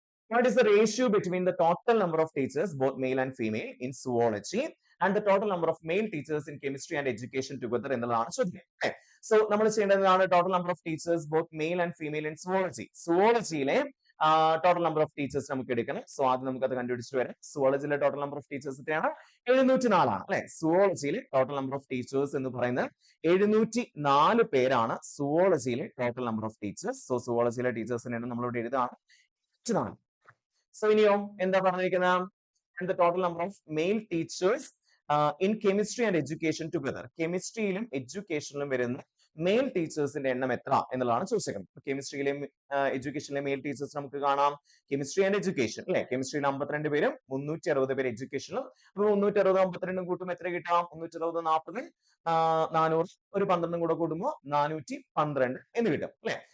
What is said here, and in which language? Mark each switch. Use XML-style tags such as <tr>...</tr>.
<en>What is the ratio between the total number of teachers, both male and female, in zoology and the total number of male teachers in chemistry and education together</en> <ml>എന്നുള്ളതാണ് ചോദ്യം. So നമ്മൾ ചെയ്യേണ്ടതാണ്</ml> <en>Total number of teachers both male and female in zoology.</en> <ml>സുവോളജിയിലെ total number of teachers നമുക്ക് എടുക്കണം. So ആദ്യം നമുക്ക് അത് കണ്ടുപിടിച്ചിട്ട് വരാം. സുവോളജിയിലെ ടോട്ടൽ നമ്പർ ഓഫ് ടീച്ചേഴ്സ് എത്രയാണ്? 704 ആണ് അല്ലെ. സുവോളജിയിലെ ടോട്ടൽ നമ്പർ ഓഫ് ടീച്ചേഴ്സ് എന്ന് പറയുന്നത് 704 പേരാണ് സുവോളജിയിലെ total number of teachers. So സുവോളജിയിലെ ടീച്ചേഴ്സിനെ നമ്മളിവിടെ എഴുതാണ് 704. സോ ഇനിയോ എന്താ പറഞ്ഞിരിക്കുന്നത്?</ml> <en>And the total number of male teachers in chemistry and education together.</en> <ml>കെമിസ്ട്രിയിലും എഡ്യൂക്കേഷനിലും വരുന്ന മെയിൽ ടീച്ചേഴ്സിന്റെ എണ്ണം എത്ര എന്നുള്ളതാണ് ചോദിച്ചേക്കുന്നത്. കെമിസ്ട്രിയിലെയും എഡ്യൂക്കേഷനിലെ മെയിൽ ടീച്ചേഴ്സ് നമുക്ക് കാണാം. കെമിസ്ട്രി ആൻഡ് എഡ്യൂക്കേഷൻ അല്ലെ. കെമിസ്ട്രിയിൽ 52 പേരും 360 പേര് എഡ്യൂക്കേഷനിലും. അപ്പൊ 360 52 കൂട്ടുമ്പോൾ എത്ര കിട്ടാം? 360 40 400 ഒരു 12 കൂടെ കൂടുമ്പോൾ 412 എന്ന് കിട്ടും അല്ലെ.</ml>